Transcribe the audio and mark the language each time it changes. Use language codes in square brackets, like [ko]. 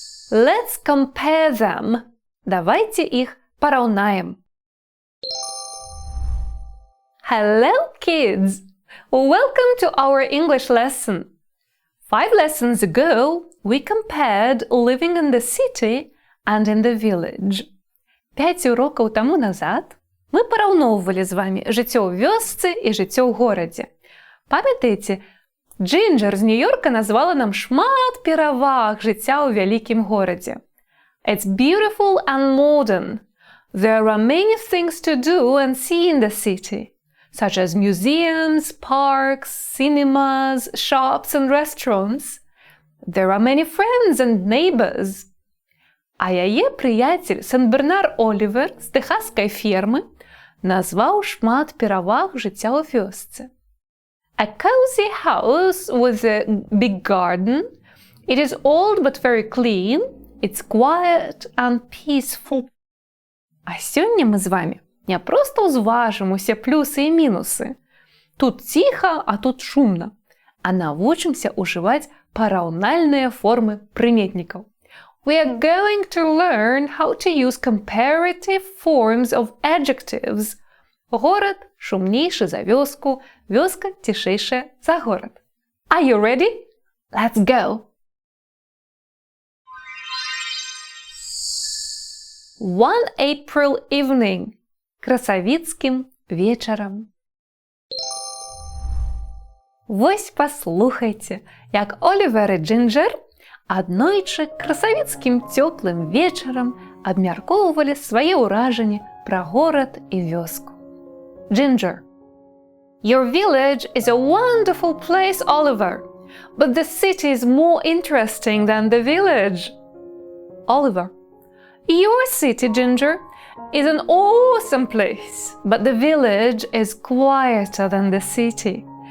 [en] Let's compare them. [be] Давайте их пораўнаем. [en] Hello, kids! Welcome to our English lesson. 5 lessons ago, we compared living in the city and in the village. [be] 5 урокаў таму назад мы параўноўвалі з вамі жыццё ў вёсцы і жыццё ў горадзе. Памятаеце, Джинджер з Нью-Йорка назвала нам шмат пераваг жыцця ў вялікім горадзе. [en] It's beautiful and modern. There are many things to do and see in the city, such as museums, parks, cinemas, shops and restaurants. There are many friends and neighbors. [be] А яе прыяцель Сен-Бернар Олівер з тэхаскай фермы назваў шмат пераваг жыцця ў вёсцы. [en] A cozy house with a big garden. It is old but very clean. It's quiet and peaceful. [be] А сёння мы з вамі не проста ўзважым усе плюсы і мінусы. Тут ціха, а тут шумна. А навучымся ўжываць параўнальныя формы прыметнікаў. [en] We are going to learn how to use comparative forms of adjectives. [be] Горад шумнейшы за вёску, вёска цішэйшая за горад. [en] Are you ready? Let's go! One April evening. [be] Красавіцкім вечарам. Вось паслухайце, як Олівер і Джинджер аднойчы красавіцкім цёплым вечарам абмяркоўвалі свае ўражанні пра горад і вёску. [en] Ginger. Your village is a wonderful place, Oliver, but the city is more interesting than the village. Oliver. Your city, Ginger, is an awesome place, but the village is quieter than the city.